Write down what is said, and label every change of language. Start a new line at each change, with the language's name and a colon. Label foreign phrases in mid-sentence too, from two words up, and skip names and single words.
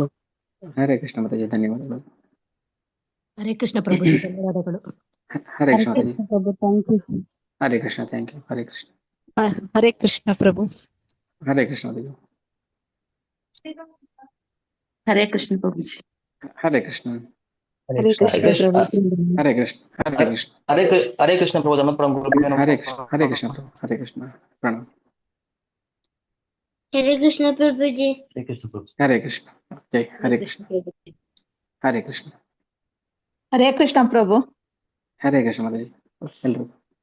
Kannada: ಹರೇ ಕೃಷ್ಣ ಮಾತಾಜಿ, ಧನ್ಯವಾದಗಳು. ಹರೇ ಕೃಷ್ಣ ಪ್ರಭುಜಿ, ಧನ್ಯವಾದಗಳು. ಹರೇ ಕೃಷ್ಣ ಮಾತಾಜಿ.
English: ಪ್ರಭು, thank you.
Kannada: ಹರೇ ಕೃಷ್ಣ,
English: thank you.
Kannada: ಹರೇ ಕೃಷ್ಣ. ಹರೇ ಕೃಷ್ಣ ಪ್ರಭು. ಹರೇ ಕೃಷ್ಣ ಮಾತಾಜಿ. ಹರೇ ಕೃಷ್ಣ ಪ್ರಭುಜಿ. ಹರೇ ಕೃಷ್ಣ. ಹರೇ ಕೃಷ್ಣ ಪ್ರಭು. ಹರೇ ಕೃಷ್ಣ. ಹರೇ ಕೃಷ್ಣ. ಹರೇ ಕೃಷ್ಣ ಪ್ರಭು. ಹರೇ ಕೃಷ್ಣ. ಹರೇ ಕೃಷ್ಣ ಪ್ರಭು. ಹರೇ ಕೃಷ್ಣ. ಪ್ರಣಾಮ. ಹರೇ ಕೃಷ್ಣ ಪ್ರಭುಜಿ. ಹರೇ ಕೃಷ್ಣ. ಜೈ ಹರೇ ಕೃಷ್ಣ. ಹರೇ ಕೃಷ್ಣ. ಹರೇ ಕೃಷ್ಣ ಪ್ರಭು. ಹರೇ ಕೃಷ್ಣ ಮಾತಾಜಿ. ಎಲ್ರು